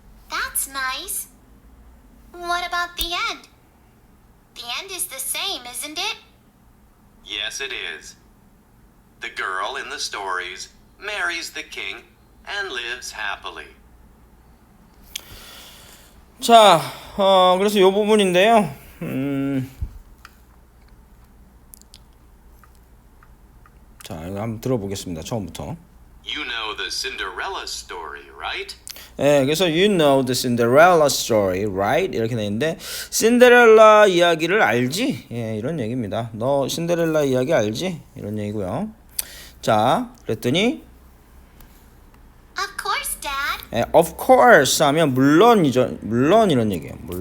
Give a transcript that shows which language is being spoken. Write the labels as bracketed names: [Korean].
[English] That's nice. What about the end? The end is the same, isn't it? Yes, it is. The girl in the stories marries the king and lives happily. [Korean] 자, 그래서 이 부분인데요. 자, 이거 한번 들어보겠습니다. 처음부터. [English] You know the Cinderella story, right? [Korean] 예, 그래서 [English] you know the Cinderella story, right? [Korean] 이렇게 돼 있는데 신데렐라 이야기를 알지? 예, 이런 얘기입니다. 너 신데렐라 이야기 알지? 이런 얘기고요. 자, 그랬더니 [English] Of course, Dad. [Korean] 예, [English] of course [Korean] 하면 물론이죠. 물론 이런 얘기예요.